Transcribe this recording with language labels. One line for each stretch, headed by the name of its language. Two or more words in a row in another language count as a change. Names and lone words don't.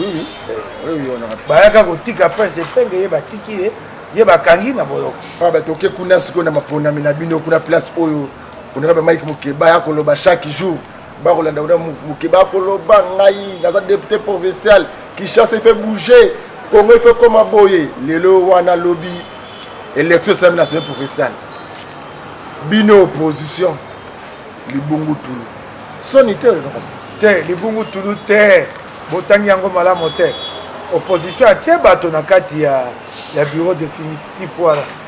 French: Oui, oui. Eh. Oui, oui, honorable.
Lingala: Bayaka kotika Prince Pembe, ye batiki ye, ye bakangi na boloko. Ah, bah, toke kuna siko na maponami na bino, kuna place oyo, honorable Mike Mukeba, ya koloba
French: chaque jour.
Lingala: Ba kolanda, honorable Mu-, Mukeba, ya koloba ngai, naza
French: député provincial,
Lingala: Kinshasa,
French: il fait bouger, Congo, il fait comme a boye.
Lingala: Lelo wana lobi,
French: élection, c'est une assemblée provinciale.
Lingala: Bino opposition, Libungu Tulu. Soni te, honorable. Te, Libungu Tulu te. Botangi yango malamu te. Opposition atie bato na kati ya, ya
French: bureau définitif
Lingala: wana.